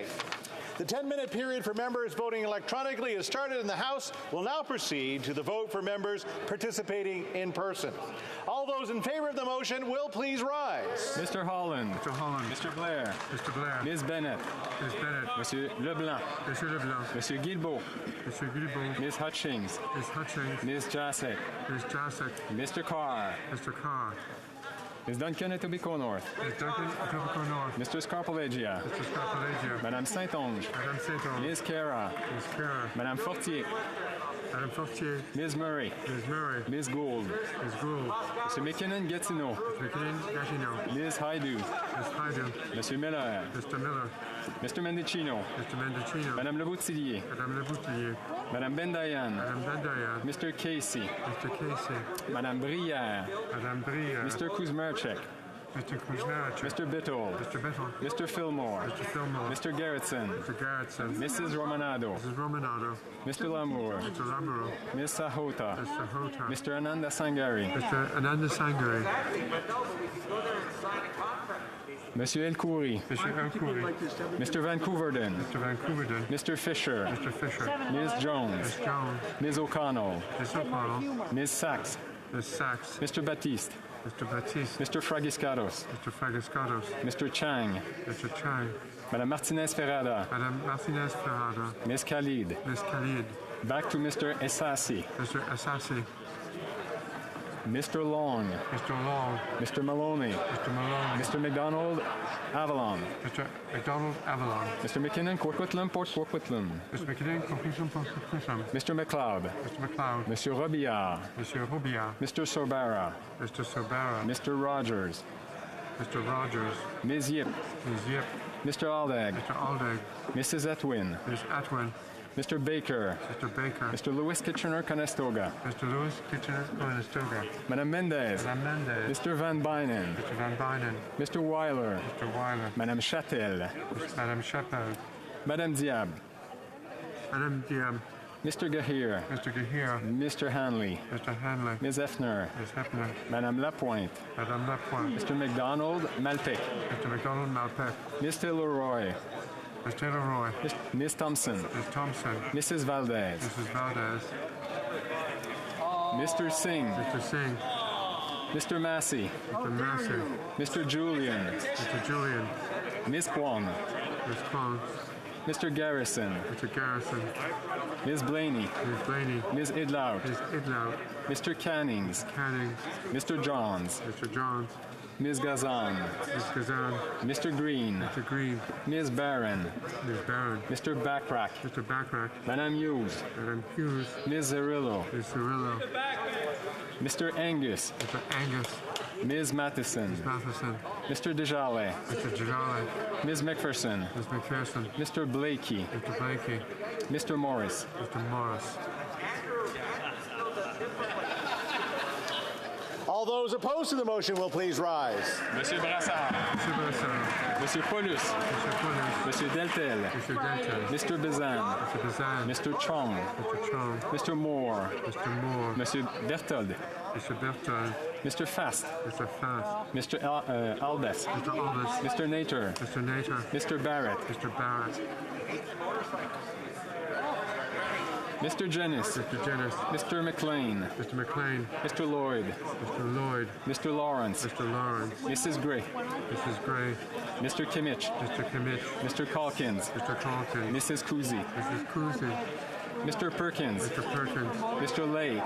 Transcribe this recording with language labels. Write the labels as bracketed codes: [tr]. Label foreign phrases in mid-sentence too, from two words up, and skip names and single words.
[en] The 10-minute period for members voting electronically has started, and the House will now proceed to the vote for members participating in person. All those in favor of the motion will please rise. Mr. Holland. Mr. Holland. Mr. Blair. Mr. Blair. Ms. Bennett. Ms. Bennett. Monsieur Leblanc. Monsieur Leblanc. Monsieur Guilbeault. Monsieur Guilbeault. Ms. Hutchings. Ms. Hutchings. Ms. Jasek. Ms. Jasek. Mr. Carr. Mr. Carr. Ms. Duncan Etobicoke North. Ms. Duncan Etobicoke North. Mr. Scarpellegia. Mr. Scarpellegia. Madame Saint-Onge. Madame Saint-Onge. Ms. Cara. Ms. Cara. Madame Fortier. Madame Fortier. Ms. Murray. Ms. Murray. Ms. Gould. Ms. Gould. Mr. McKinnon-Gatineau. Mr. McKinnon-Gatineau. Ms. Haidu. Ms. Haidu. Monsieur Miller. Mr. Miller. Mr. Mendicino. Mr. Mendicino. Madame Leboutillier. Madame Leboutillier. Madame Bendayan. Madame Bendayan. Mr. Casey. Mr. Casey. Madame Brière. Madame Brière. Mr. Kuzmerchek. Mr. Kuzmarek. Mr. Biddle. Mr. Biddle. Mr. Fillmore. Mr. Fillmore. Mr. Garrettson. Mr. Garrettson. Mrs. Romanado. Mrs. Romanado. Mr. Lamour. Mr. Lamour. Ms. Sahota. Ms. Sahota. Mr. Ananda Sangari. Mr. Ananda Sangari. Monsieur El Khoury. Mr. El Khoury. Mr. Vancouverden. Mr. Vancouverden. Mr. Fisher. Mr. Fisher. Ms. Jones. Ms. Jones. Ms. O'Connell. Ms. O'Connell. Ms. Sachs. Ms. Sachs. Mr. Baptiste. Mr. Baptiste. Mr. Fragiscados. Mr. Fragiscados. Mr. Chang. Mr. Chang. Madame Martinez Ferrada. Madame Martinez Ferrada. Ms. Khalid. Ms. Khalid. Back to Mr. Essasi. Mr. Assassi. Mr. Long. Mr. Long. Mr. Maloney. Mr. Maloney. Mr. McDonald Avalon. Mr. McDonald Avalon. Mr. McKinnon Coquitlam Port Coquitlam. Mr. McKinnon Coquitlam Port Coquitlam. Mr. McLeod. Mr. McLeod. Monsieur Robillard. Monsieur Robillard. Mr. Sorbara. Mr. Sorbara. Mr. Rogers. Mr. Rogers. Ms. Yip. Ms. Yip. Mr. Aldag. Mr. Aldag. Mrs. Atwin. Ms. Atwin. Mr. Baker. Mr. Baker. Mr. Louis Kitchener-Conestoga. Mr. Louis Kitchener-Conestoga. Madame Mendez. Madame Mendez. Mr. Van Bynen. Mr. Van Bynen. Mr. Weiler. Mr. Weiler. Madame Châtel. Madame Chapelle. Madame Diab. Madame Diab. Mr. Gahir. Mr. Gahir. Mr. Hanley. Mr. Hanley. Ms. Effner. Ms. Hefner. Madame Lapointe. Madame Lapointe. Mr. McDonald Malpec. Mr. McDonald Malpec. Mr. Leroy. Mr. Leroy. Ms. Thompson. Ms. Thompson. Mrs. Valdez. Mrs. Valdez. Mr. Singh. Mr. Singh. Mr. Massey. Mr. Massey. Mr. Julian. Mr. Julian. Ms. Kwon. Ms. Kwon. Mr. Garrison. Mr. Garrison. Ms. Blaney. Ms. Blaney. Ms. Idlout. Ms. Idlout. Mr. Cannings. Cannings. Mr. Johns. Mr. Johns. Ms. Gazan. Ms. Gazan. Mr. Green. Mr. Green. Ms. Barron. Ms. Barron. Mr. Backrack. Mr. Backrack. Madame Hughes. Madame Hughes. Ms. Zerillo. Ms. Zerillo. Mr. Angus. Mr. Angus. Ms. Matheson. Ms. Matheson. Mr. Desjardins. Mr. Jajale. Ms. McPherson. Ms. McPherson. Mr. Blakey. Mr. Blakey. Mr. Morris. Mr. Morris. All those opposed to the motion will please rise. Monsieur Brassard. Monsieur Brassard. Monsieur Paulus. Monsieur Paulus. Monsieur Deltel. Monsieur Deltel. Mr. Bazan. Mr. Bazan. Mr. Chong. Mr. Chong. Mr. Moore. Mr. Moore. Monsieur Berthold. Mr. Berthold. Mr. Fast. Mr. Fast. Mr. Albus. Mr. Albus. Mr. Nater. Mr. Nater. Mr. Barrett. Mr. Barrett. Mr. Jennis. Mr. Jennis. Mr. McLean. Mr. McLean. Mr. Lloyd. Mr. Lloyd. Mr. Lawrence. Mr. Lawrence. Mrs. Gray. Mrs. Gray. Mr. Kimmich. Mr. Kimmich. Mr. Calkins. Mr. Calkins. Mrs. Kuzi. Mrs. Kuzi. Mr. Perkins. Mr. Perkins. Mr. Lake.